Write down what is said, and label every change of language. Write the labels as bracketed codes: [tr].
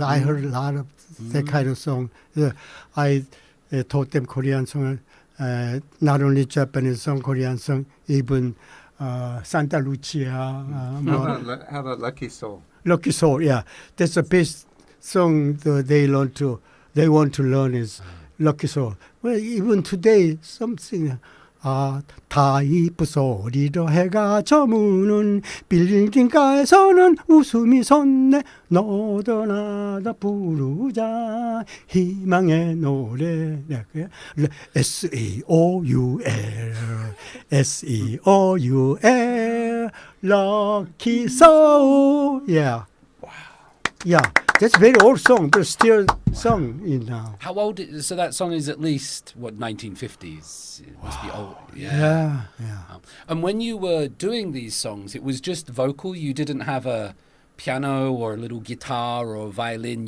[en] I heard a lot of that kind of song. I taught them Korean song, not only Japanese song, Korean song, even Santa Lucia. How about Lucky Soul? Lucky Soul, yeah. That's the best song they want to learn is Lucky Soul. Well, even today, something. [ko] 타이프 소리로 해가 저무는 빌딩가에서는 웃음이 솟네 너도 나도 부르자 희망의 노래 SEOUL SEOUL Lucky Soul. [en] Yeah. Wow. Yeah. That's a very old song, but still sung in now. How old? So that song is at least, 1950s? It must be old. Yeah. And when you were doing these songs, it was just vocal? You didn't have a piano or a little guitar or a violin?